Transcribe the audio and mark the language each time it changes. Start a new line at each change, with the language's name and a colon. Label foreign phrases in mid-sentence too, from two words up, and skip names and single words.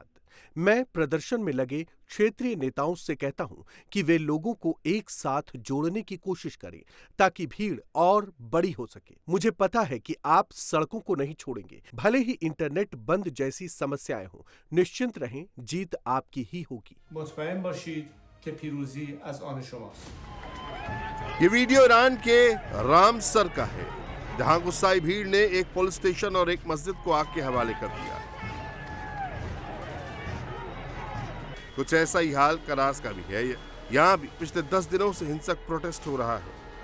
Hindi: मैं प्रदर्शन में लगे क्षेत्रीय नेताओं से कहता हूं कि वे लोगों को एक साथ जोड़ने की कोशिश करें ताकि भीड़ और बड़ी हो सके। मुझे पता है कि आप सड़कों को नहीं छोड़ेंगे, भले ही इंटरनेट बंद जैसी समस्याएं हों। निश्चिंत रहें, जीत आपकी ही होगी।
Persian: مطمئن باشید که پیروزی از آن شماست.
Hindi: ये वीडियो ईरान के रामसर का है, जहां गुस्साई भीड़ ने एक पुलिस स्टेशन और एक मस्जिद को आग के हवाले कर दिया। कुछ ऐसा ही हाल करास का भी है। यहाँ भी पिछले 10 दिनों से हिंसक प्रोटेस्ट हो रहा है।